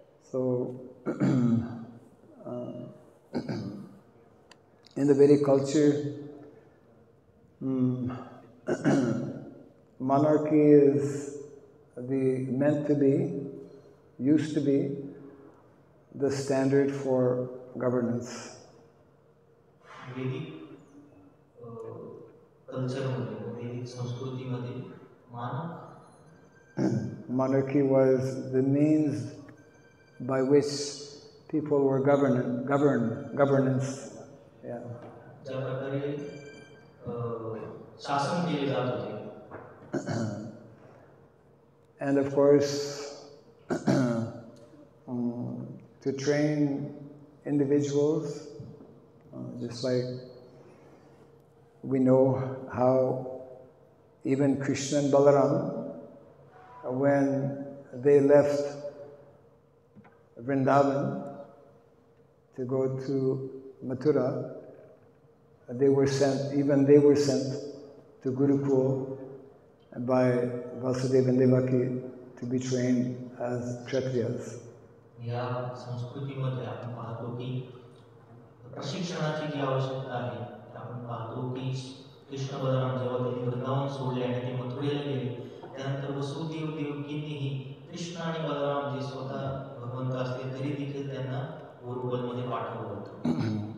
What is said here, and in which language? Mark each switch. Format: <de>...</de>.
<en>So in the Vedic culture, monarchy is meant to be, used to be, the standard for governance.</en> <mr>वैदिक कल्चरमध्ये वैदिक संस्कृतीमध्ये</mr> <en>monarchy was the means by which people were governance. Yeah.</en> <mr>ज्या प्रकारे शासन केले जात होते.</mr> <en>And of course, to train individuals, just like we know how even Krishna and Balaram, when they left Vrindavan to go to Mathura, they were sent to Gurukul by Vasudeva and Devaki to be trained as Kshatriyas.</en> <mr>या संस्कृतीमध्ये आपण पाहतो की प्रशिक्षणाची जी आवश्यकता आहे आपण पाहतो की कृष्ण बलराम जेव्हा त्यांनी वृंदावन सोडले आणि ते मथुरेला गेले त्यानंतर वसुदेव देवकींनीही कृष्ण आणि बलराम जे स्वतः भगवंत असले तरी देखील त्यांना गुरुकुलमध्ये पाठवलं होतं.</mr>